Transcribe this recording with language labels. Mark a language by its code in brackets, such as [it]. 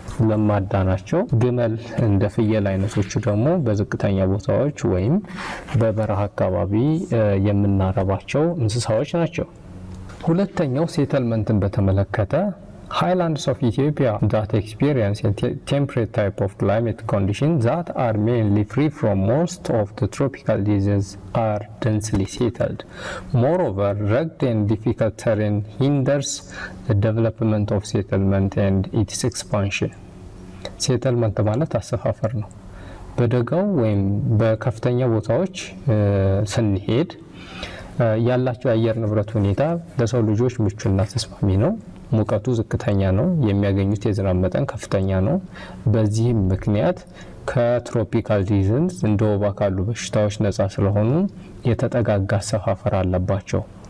[am] ለማዳ ናቸው። ግመል እንደ ፍየል አይነቶቹ ደግሞ በዝቅተኛ ቦታዎች ወይም በበረሃ አካባቢ የምናረባቸው እንስሳዎች ናቸው። ሁለተኛው ሴትልመንትን በተመለከተ [en] Highlands of Ethiopia that experience a temperate type of climate conditions that are mainly free from most of the tropical diseases are densely settled. Moreover, rugged and difficult terrain hinders the development of settlement and its expansion. [am] Settlement ማለት አሰፋፈር ነው። በደጋው ወይም በከፍተኛ ቦታዎች ስንሄድ ያላቸው የአየር ንብረት ሁኔታ ለሰው ልጆች ምቹና ተስማሚ ነው። ሙቀቱ ዝቅተኛ ነው። የሚያገኙት የዝናብ መጠን ከፍተኛ ነው። በዚህ ምክንያት ከትሮፒካል ዲዚዝ እንደ ወባ ካሉ በሽታዎች ነፃ ስለሆኑ የተጠጋጋ አሰፋፈር አለባቸው።